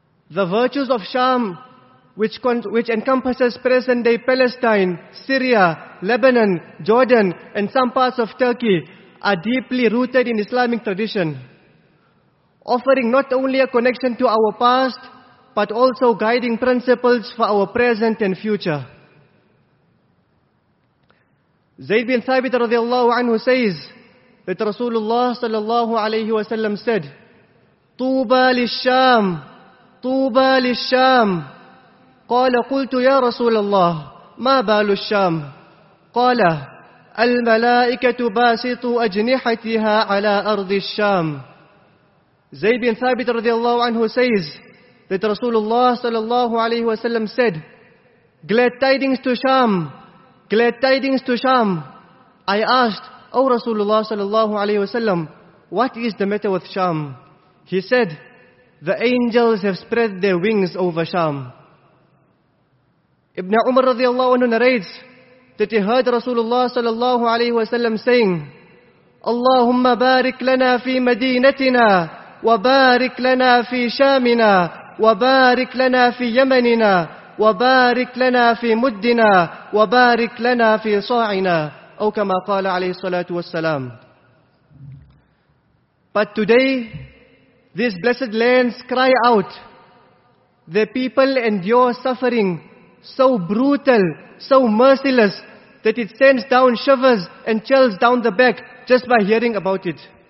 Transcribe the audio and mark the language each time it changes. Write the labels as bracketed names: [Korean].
[English] The virtues of Sham, which encompasses present-day Palestine, Syria, Lebanon, Jordan, and some parts of Turkey, are deeply rooted in Islamic tradition, offering not only a connection to our past, but also guiding principles for our present and future. Zayd bin Thabit radiallahu anhu says that Rasulullah sallallahu alayhi wa sallam said, [Arabic] طُوبَى لِلشَّام طُوبَى لِلشَّام قَالَ قُلْتُ يَا رَسُولَ اللَّهِ مَا بَالُ الشَّام قَالَ الْمَلَائِكَةُ بَاسِطُ أَجْنِحَتِهَا عَلَىٰ أَرْضِ الشَّام. [English] Zayd bin Thabit radiallahu anhu says that Rasulullah sallallahu alayhi wa sallam said, glad tidings to Sham, glad tidings to Sham. I asked, O Rasulullah sallallahu alayhi wa sallam, what is the matter with Sham? He said, the angels have spread their wings over Sham. Ibn Umar radiallahu anhu narrates that he heard Rasulullah sallallahu alayhi wa sallam saying, [Arabic] Allahumma barik lana fi madinatina, wa barik lana fi shamina, وبارك لنا في يمننا وبارك لنا في مدنا وبارك لنا في صاعنا أو كما قال عليه الصلاة والسلام. [English] But today, these blessed lands cry out. The people endure suffering so brutal, so merciless, that it sends down shivers and chills down the back just by hearing about it.